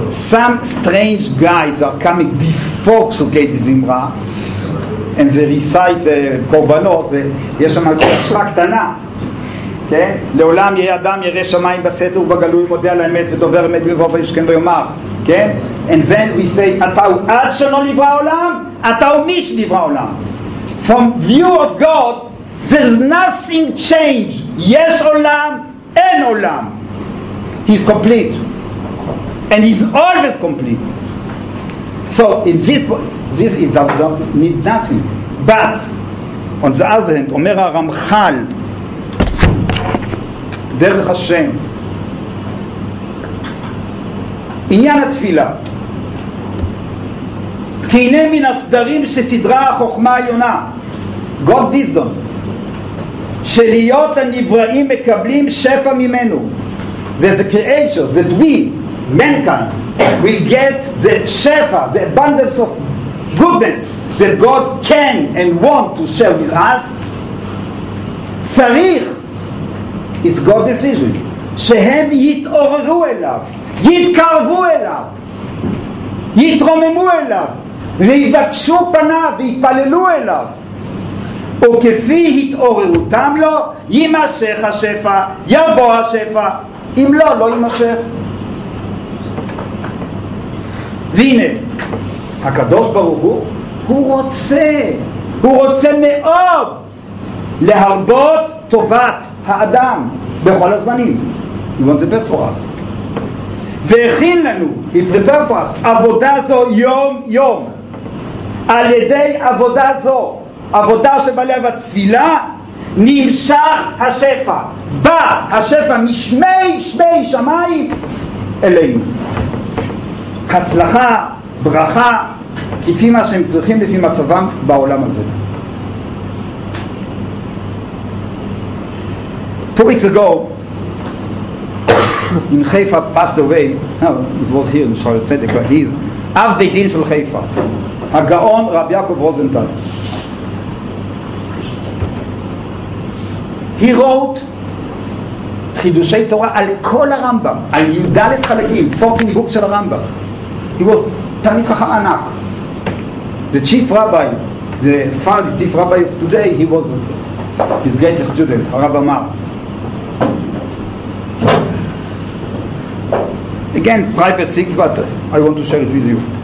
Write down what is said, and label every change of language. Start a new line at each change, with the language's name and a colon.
English: Some strange guys are coming before פסוקי דזמרה and they recite קורבנות,
Hebrew: יש שם קורבנה קטנה, כן? לעולם יהיה אדם ירא שמיים בסתר ובגלוי מודה על האמת ודובר אמת ובוא וישכם ויאמר, כן?
English: And then we say
Hebrew: אתה הוא עד שלא נברא העולם, אתה הוא מי שנברא העולם.
English: From view of God there's nothing changed.
Hebrew: יש עולם, אין עולם.
English: He's complete and he's always complete. So in this it does not need nothing.
Hebrew: But on the other hand, אומר הרמח"ל דרך השם, עניין התפילה, כי הנה מן הסדרים שסדרה החוכמה העליונה,
English: God wisdom,
Hebrew: שלהיות הנבראים מקבלים שפע ממנו.
English: There's a creature that we, mankind, will get the shefa, the abundance of goodness that God can and want to share with us.
Hebrew: צריך,
English: it's God's decision,
Hebrew: שהם יתעוררו אליו, יתקרבו אליו, יתרוממו אליו, ויבקשו פניו ויתפללו אליו, וכפי התעוררותם לו יימשך השפע, יבוא השפע, אם לא, לא יימשך. והנה, הקדוש ברוך הוא רוצה מאוד להרבות טובת האדם בכל הזמנים.
English: He wants the best for us.
Hebrew: והכין לנו,
English: he prepared for us,
Hebrew: עבודה זו יום יום. על ידי עבודה זו, עבודה שבלב התפילה, נמשך השפע. בא השפע משמי שמיים אלינו. הצלחה, ברכה, כפי מה שהם צריכים לפי מצבם בעולם הזה.
English: 2 weeks ago, in Haifa passed away, it was here in Sha'ar Tzedek, he is
Hebrew: אב בית דין של חיפה, הגאון רב יעקב רוזנטל.
English: He wrote
Hebrew: חידושי תורה על כל הרמב"ם, על י"ד חלקים,
English: 14 books
Hebrew: של הרמב"ם.
English: He was
Hebrew: תלמיד חכם ענק.
English: The chief rabbi, the Sephardic chief rabbi of today, he was his greatest student,
Hebrew: הרב אמר.
English: Again, private things, but I want to share it with you.